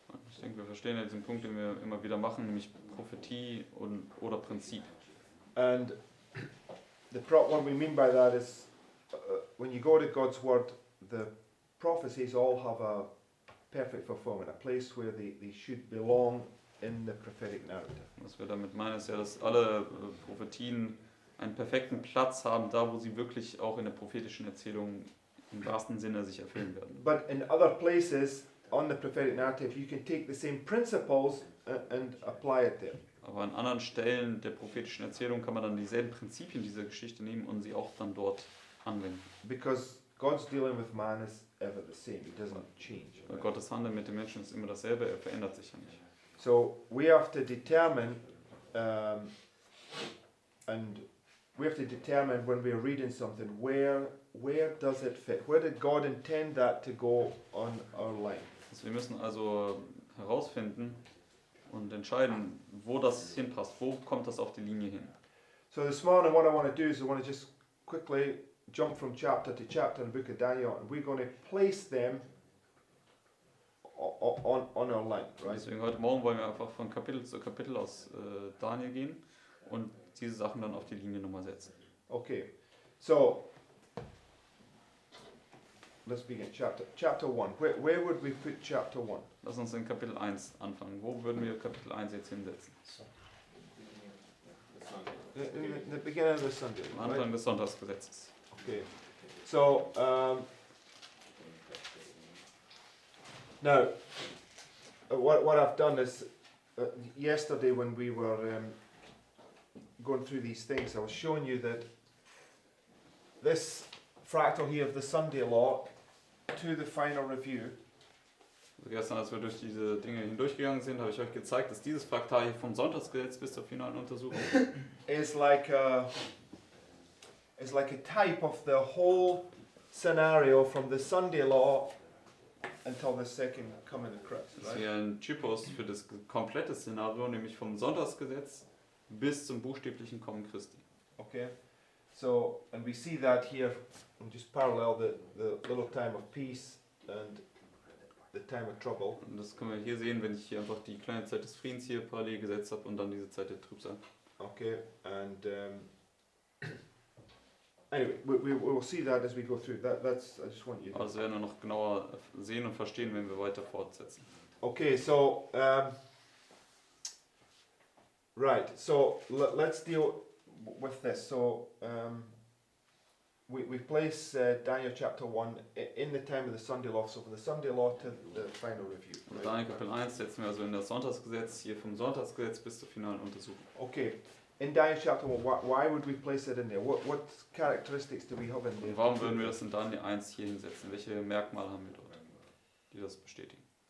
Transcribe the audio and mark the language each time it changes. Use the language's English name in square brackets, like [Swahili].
[German] Ich denke, wir verstehen ja diesen Punkt, den wir immer wieder machen, nämlich Prophetie oder Prinzip. [English] And what we mean by that is, when you go to God's word, the prophecies all have a perfect fulfillment, a place where they should belong in the prophetic narrative. [German] Was wir damit meinen, ist ja, dass alle Prophetien einen perfekten Platz haben, da wo sie wirklich auch in der prophetischen Erzählung im wahrsten Sinne sich erfüllen werden. [English] But in other places on the prophetic narrative, you can take the same principles and apply it there. [German] Aber an anderen Stellen der prophetischen Erzählung kann man dann dieselben Prinzipien dieser Geschichte nehmen und sie auch dann dort anwenden. [English] Because God's dealing with man is ever the same, he doesn't change. [German] Weil Gottes Handeln mit den Menschen ist immer dasselbe, er verändert sich ja nicht. [English] So we have to determine, and we have to determine when we're reading something, where does it fit? Where did God intend that to go on our line? [German] Also wir müssen also herausfinden und entscheiden, wo das hinpasst, wo kommt das auf die Linie hin. [English] So this morning what I want to do is I want to just quickly jump from chapter to chapter in the book of Daniel, and we're going to place them on our line, right? [German] Deswegen heute Morgen wollen wir einfach von Kapitel zu Kapitel aus Daniel gehen und diese Sachen dann auf die Linie nochmal setzen. [English] Okay, so let's begin. Chapter 1. Where would we put chapter 1? [German] Lass uns in Kapitel 1 anfangen. Wo würden wir Kapitel 1 jetzt hinsetzen? [English] In the beginning of the Sunday. [German] Am Anfang des Sonntagsgesetzes. [English] Okay, so now what I've done is yesterday when we were going through these things, I was showing you that this fractal here of the Sunday law to the final review. [German] Also gestern, als wir durch diese Dinge hindurchgegangen sind, habe ich euch gezeigt, dass dieses Fraktal hier vom Sonntagsgesetz bis zur finalen Untersuchung [English] is like a type of the whole scenario from the Sunday law until the second coming of Christ. [German] Das ist wie ein Typus für das komplette Szenario, nämlich vom Sonntagsgesetz bis zum buchstäblichen Kommen Christi. [English] Okay, so and we see that here, and just parallel the little time of peace and the time of trouble. [German] Und das können wir hier sehen, wenn ich hier einfach die kleine Zeit des Friedens hier parallel gesetzt habe und dann diese Zeit der Trübsal. [English] Okay, and anyway, we will see that as we go through. That's I just want you to. [German] Aber das werden wir noch genauer sehen und verstehen, wenn wir weiter fortsetzen. [English] Okay, so right, so let's deal with this. So we place Daniel chapter 1 in the time of the Sunday law, so from the Sunday law to the final review. [German] Und Daniel Kapitel 1 setzen wir also in das Sonntagsgesetz, hier vom Sonntagsgesetz bis zur finalen Untersuchung. [English] Okay, in Daniel chapter 1, why would we place it in there? What characteristics do we have in there? [German] Und warum würden wir das in Daniel 1 hier hinsetzen? Welche Merkmale haben wir dort, die das bestätigen?